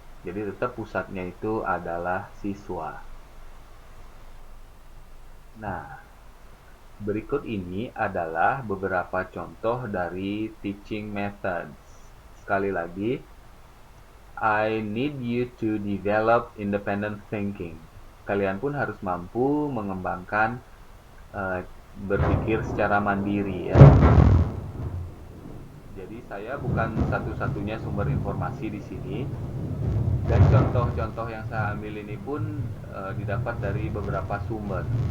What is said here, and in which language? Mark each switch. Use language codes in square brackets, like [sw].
[id] Jadi tetap pusatnya itu adalah siswa. Nah, berikut ini adalah beberapa contoh dari teaching methods. Sekali lagi, [en] I need you to develop independent thinking. [id] Kalian pun harus mampu mengembangkan berpikir secara mandiri ya. Jadi saya bukan satu-satunya sumber informasi di sini. Dan contoh-contoh yang saya ambil ini pun didapat dari beberapa sumber.